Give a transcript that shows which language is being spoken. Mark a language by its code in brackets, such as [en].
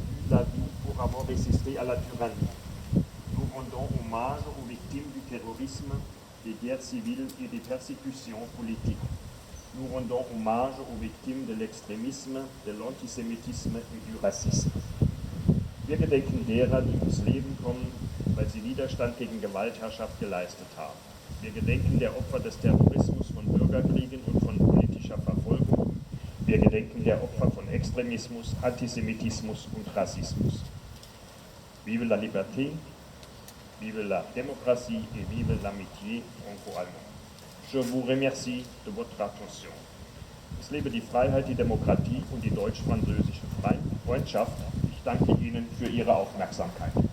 [fr] La vie pour avoir résisté à la tyrannie. Nous rendons hommage aux victimes du terrorisme, des guerres civiles et des persécutions politiques. Nous rendons hommage aux victimes de l'extrémisme, de l'antisémitisme et du Rassisme. [de] Wir gedenken derer, die ums Leben kommen, weil sie Widerstand gegen Gewaltherrschaft geleistet haben. Wir gedenken der Opfer des Terrorismus, von Bürgerkriegen und von politischer Verfolgung. Wir gedenken der Opfer von Extremismus, Antisemitismus und Rassismus. [fr] Vive la liberté, vive la démocratie et vive l'amitié franco-allemande. Je vous remercie de votre attention. [de] Es lebe die Freiheit, die Demokratie und die deutsch-französische Freundschaft. Ich danke Ihnen für Ihre Aufmerksamkeit.